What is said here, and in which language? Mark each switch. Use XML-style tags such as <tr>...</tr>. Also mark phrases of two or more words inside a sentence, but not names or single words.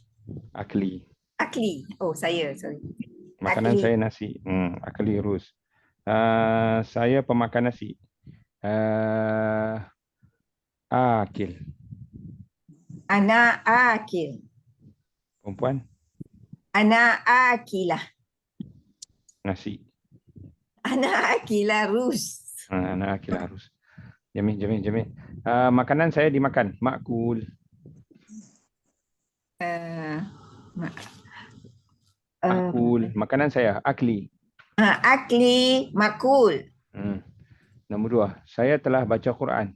<ms>Akli. Akli. Oh, saya. Sorry. Makanan Akli. saya nasi.</ms> <ar>أكلي أرز.</ar> <ms>Saya pemakan nasi. Akil.</ms> <ar>أنا آكل.</ar> <ms>Perempuan.</ms> <ar>أنا آكلة.</ar> <ms>Nasi.</ms> <ar>أنا آكلة أرز. أنا آكلة أرز.</ar> <ms>Jamil. Makanan saya dimakan. Makul. Makul. Makanan saya. Akli.</ms> <ar>أكلي مأكول.</ar> <ms>Nombor 2. Saya telah baca Quran.</ms>